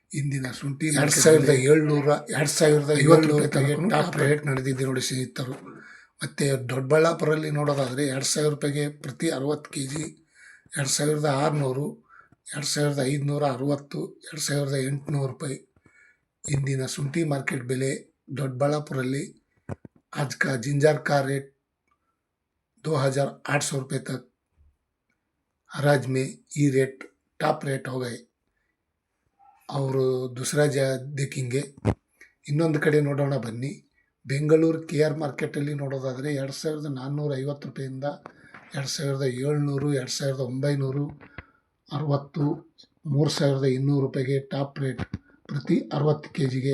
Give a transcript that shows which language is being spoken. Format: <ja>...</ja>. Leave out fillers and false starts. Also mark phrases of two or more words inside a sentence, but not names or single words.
<kn>ಇಂದಿನ ಶುಂಠಿ 2750 ರೂಪಾಯಿಗೆ</kn> <en>top rate</en> <kn>ನಡೆದಿದೆ ನೋಡಿ ಸ್ನೇಹಿತರು. ಮತ್ತು ದೊಡ್ಡಬಳ್ಳಾಪುರಲ್ಲಿ ನೋಡೋದಾದರೆ 2000 ರೂಪಾಯಿಗೆ ಪ್ರತಿ 60 kg, 2600, 2560, 2800 ರೂಪಾಯಿ ಇಂದಿನ ಶುಂಠಿ ಮಾರ್ಕೆಟ್ ಬೆಲೆ ದೊಡ್ಡಬಳ್ಳಾಪುರಲ್ಲಿ.</kn> <hi>आज का जिंजर का रेट 2800 रुपये तक हराज में ये रेट</hi> <en>top rate</en> <hi>हो गए. और दूसरा देखेंगे</hi> <kn>ಇನ್ನೊಂದು ಕಡೆ ನೋಡೋಣ ಬನ್ನಿ. ಬೆಂಗಳೂರು KR ಮಾರ್ಕೆಟಲ್ಲಿ ನೋಡೋದಾದರೆ 2450 ರೂಪಾಯಿಂದ 2700, 2900, 60, 3200 ರೂಪಾಯಿಗೆ</kn> <en>top rate</en> <kn>ಪ್ರತಿ 60 kgಗೆ.</kn>